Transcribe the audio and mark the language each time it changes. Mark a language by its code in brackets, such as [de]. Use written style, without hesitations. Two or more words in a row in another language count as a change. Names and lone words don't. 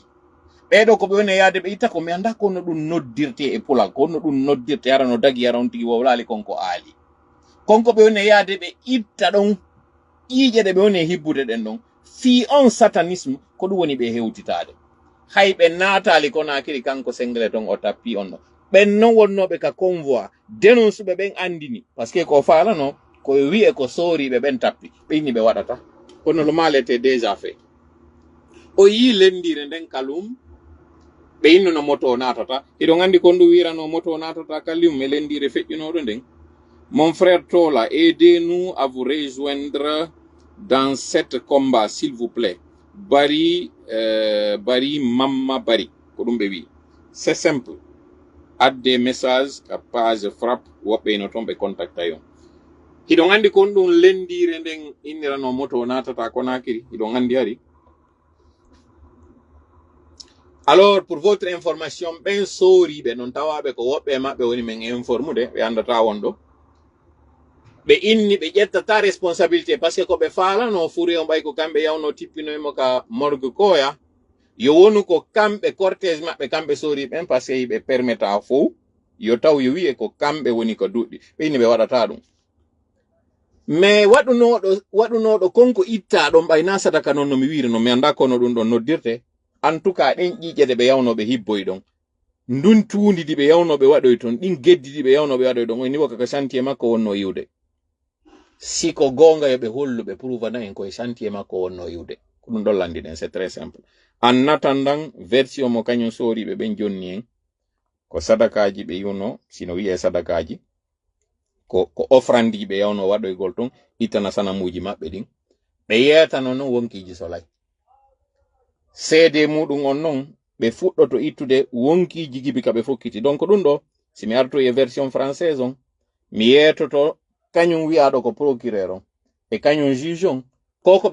[ff] ɓeɗo ko ɓe woni yaade ɓe itta ko mi anda kono ɗum noddirte e pulal kono ɗum noddirte yara no dagi yara on tigi wowlali konko aali konko ɓe woni yaade ɓe itta ɗon ƴiiƴe ɗe ɓe woni hibbude ɗen ɗon fi on satanisme ko ɗum woni ɓe hewtitade hay ɓe naatali Conakry kanko sengle ton o tappi on ɗo ɓen non wonnoɓe ka convoi dénonce-ɓe ɓen andini [fr] par ce que [ff] ko falano ko wi'e ko sooriɓe ɓen tappi ɓe inni ɓe waɗata kono [fr] le mal était déjà fait [ff] o yi lendire nden kalum ɓe innuno moto o natata iɗon andi kon ɗum wirano moto o natata kallium e lendire feƴƴunoɗo nden. [fr] Mon frère Tola, aidez-nous à vous rejoindre dans cet combat s'il vous plaît. [ff] Bari mamma bari ko ɗum ɓe wi [fr] c'est simple, add des messages à page frappe [ff] woɓɓe no toon ɓe contacta yon. Hiɗon andi kon ɗum lendire nden innirano moto o natata Conakry hiɗon andi ari. [fr] Alors, pour votre information, [ff] ben soriɓe non tawaɓe ko woɓɓe maɓɓe woni men informude ɓe andata wonɗo ɓe inni ɓe ƴettata responsabilité [fr] par ce que [ff] ko ɓe falano furi on ɓay ko kamɓe yawno tippinoymo ka morgue koya yo wonu ko kamɓe cortège maɓɓe kamɓe soriɓen [fr] par ce que [ff] ɓe permetta fo yo taw yo wiye ko kamɓe woni ko duɗɗi ɓe inni ɓe waɗata ɗum mais waɗunoɗo konko itta ɗon ɓayna sadaka noon no mi wiri no mi anda kono ɗum ɗon noddirte. [fr] En tout cas [ff] ɗen ƴiƴe ɗe ɓe yawnoɓe hibboy ɗon ndun tuundi ɗi ɓe yawnoɓe waɗoy ton ɗin geddi ɗi ɓe yawnoɓe waɗoy ɗon o ni wo kaka chantier makko wonno yiwde si ko gonga yoɓe holluɓe prouvana en koye chantier makko wonno yiwde ko ɗum ɗon landi ɗen [fr] c'est très simple. [ff] En attendant version mo kañum soriɓe ɓen jonni en ko sadakaji ɓe yiwno sino wiye sadakaji ko offrande ji ɓe yawno waɗoygol ton ittana sanamuji maɓɓe ɗin ɓe yetano noon wonkiji solay seede muɗum on noon ɓe fuɗɗoto ittude wonkiji gibi ka ɓe fokkiti donc ɗum ɗo si mi arto e [fr] version française [ff] on mi yetoto kañum wi'aɗo ko procureur on e kañum juge on koko